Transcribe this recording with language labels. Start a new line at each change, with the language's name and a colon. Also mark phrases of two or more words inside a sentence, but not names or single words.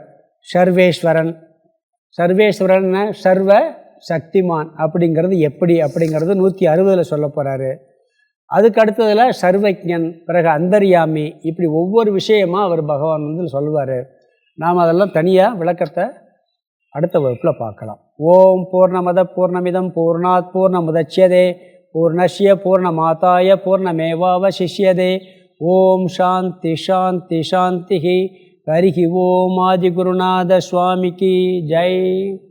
Tamil: சர்வேஸ்வரன், சர்வேஸ்வரன் சர்வ சக்திமான் அப்படிங்கிறது எப்படி அப்படிங்கிறது 160 சொல்ல போகிறாரு. அதுக்கு அடுத்ததில் சர்வஜன், பிறகு அந்தர்யாமி, இப்படி ஒவ்வொரு விஷயமாக அவர் பகவான் சொல்லுவார். நாம் அதெல்லாம் தனியாக விளக்கத்தை அடுத்த வகுப்பில் பார்க்கலாம்.
Sanskrit: ओम् पूर्णमदः पूर्णमिदं पूर्णात् पूर्णमुदच्यते पूर्णस्य पूर्णमादाय पूर्णमेवावशिष्यते. ओम् शान्तिः शान्तिः शान्तिः. हरिः ओम्.
Tamil: ஆதிகுருநாத சுவாமிக்கு ஜெய்.